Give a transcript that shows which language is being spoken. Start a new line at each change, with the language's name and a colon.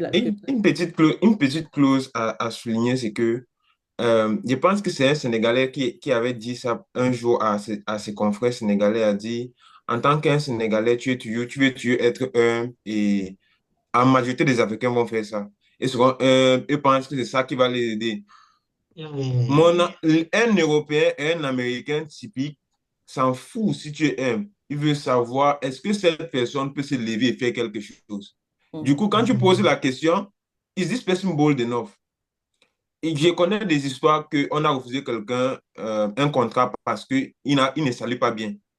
French: Une petite clause à souligner, c'est que je pense que c'est un Sénégalais qui avait dit ça un jour à ses confrères sénégalais, a dit, en tant qu'un Sénégalais, tu veux toujours être humble et la majorité des Africains vont faire ça. Et souvent, ils pensent que c'est ça qui va les aider. Un Européen et un Américain typique s'en fout si tu es humble. Il veut savoir est-ce que cette personne peut se lever et faire quelque chose. Du Mhm, coup, quand tu poses la question,
English: is this person bold enough?
French: Et je connais des histoires qu'on a refusé quelqu'un un contrat parce qu'il il ne salue pas bien.